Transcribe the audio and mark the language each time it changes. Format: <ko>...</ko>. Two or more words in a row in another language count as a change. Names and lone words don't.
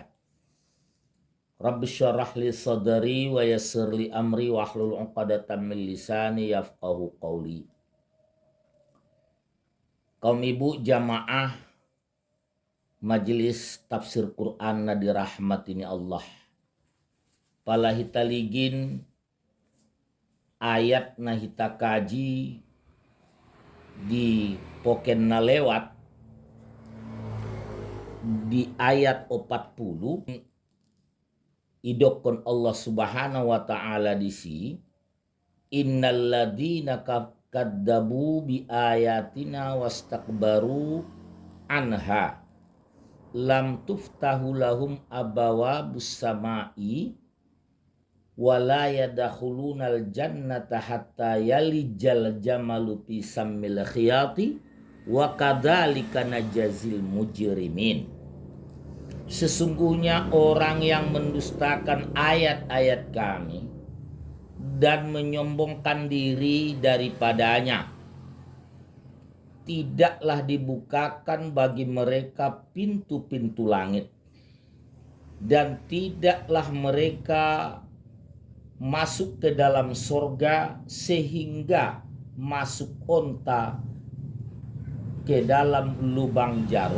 <ar>رب اشرح لي صدري ويسر لي أمري واحلل عقدة من لساني يفقهوا قولي.</ar> <id>Kaum ibu jamaah Majelis Tafsir Quran na dirahmatini Allah.</id> <btm>Pala hita ligin ayat na hita kaji di poken na lewat di ayat 40 idokon</btm> <ar>الله سبحانه وتعالى disi إن الذين كذبوا بآياتنا واستكبروا عنها لا تفتح لهم أبواب السماء ولا يدخلون الجنة حتى يلج الجمل في سم الخياط وكذلك نجزي المجرمين.</ar> <id>Sesungguhnya orang yang mendustakan ayat-ayat kami dan menyombongkan diri daripadanya, tidaklah dibukakan bagi mereka pintu-pintu langit, dan tidaklah mereka masuk ke dalam sorga sehingga masuk onta ke dalam lubang jarum.</id>